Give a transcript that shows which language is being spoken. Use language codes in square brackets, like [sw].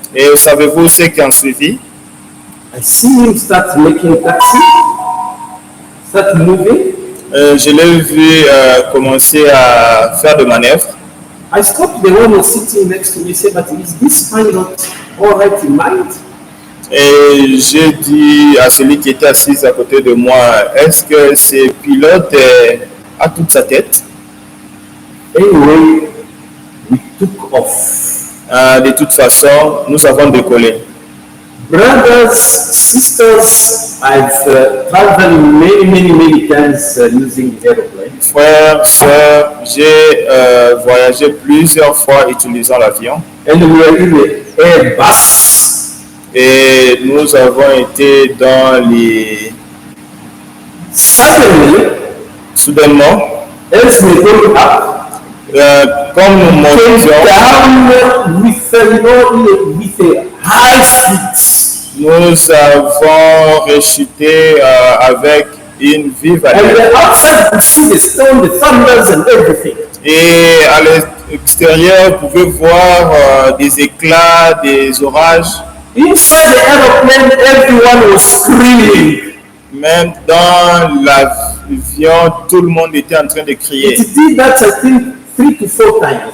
[fr] Et savez-vous ce qui en suivit? [en] I see him start making taxi, start moving. [fr] Je l'ai vu commencer à faire de manœuvres. [en] I stopped the one who was sitting next to me, said, "But is this pilot all right in mind?" [fr] Et j'ai dit à celui qui était assis à côté de moi, est-ce que ce pilote a toute sa tête? [en] Anyway, we took off. [fr] De toute façon, nous avons décollé. [en] Brothers, sisters, I've traveled many times using aeroplane. [fr] Frères, sœurs, j'ai voyagé plusieurs fois utilisant l'avion. [en] And we were in the Airbus. [fr] Et nous avons été dans les... [en] Suddenly, [fr] Soudainement, [en] as we go up, [fr] comme nous [en] came [fr] montions, [en] down with a high speed. [fr] nous avons rechuté avec une vive [en] And [fr] allure. [en] the outside could see the storm, the thunders and everything. [fr] Et à l'extérieur, vous pouvez voir des éclats, des orages. [en] Inside the aeroplane, everyone was screaming. [fr] Même dans l'avion, tout le monde était en train de crier. [en] It did that, I think, 3 to 4 times.